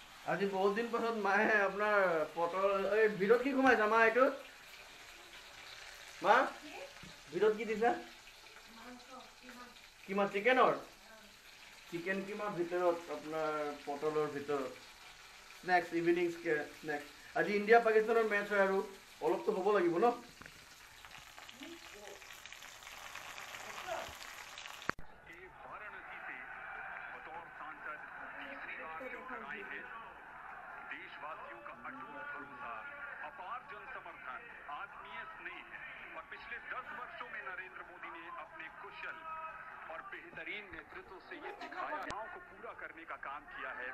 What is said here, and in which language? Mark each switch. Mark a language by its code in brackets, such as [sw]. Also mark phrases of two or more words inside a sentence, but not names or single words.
[as] আজি বহুত দিন পাছত মায়ে আপোনাৰ পটল এই ভিতৰত কি সোমাইছা মা এইটোত মা ভিতৰত কি দিছা কিমা চিকেনৰ চিকেন কিমাৰ ভিতৰত আপোনাৰ পটলৰ ভিতৰত স্নেক্স [en] evening snacks [as] আজি ইণ্ডিয়া পাকিস্তানৰ মেচ হয় আৰু অলপতো হ'ব লাগিব ন [hi] देशवासियों का अटूट भरोसा, अपार जन समर्थन, आत्मीय स्नेह और पिछले 10 वर्षों में नरेंद्र मोदी ने अपने कुशल और बेहतरीन नेतृत्व से ये दिखाया गांव को पूरा करने का काम किया है।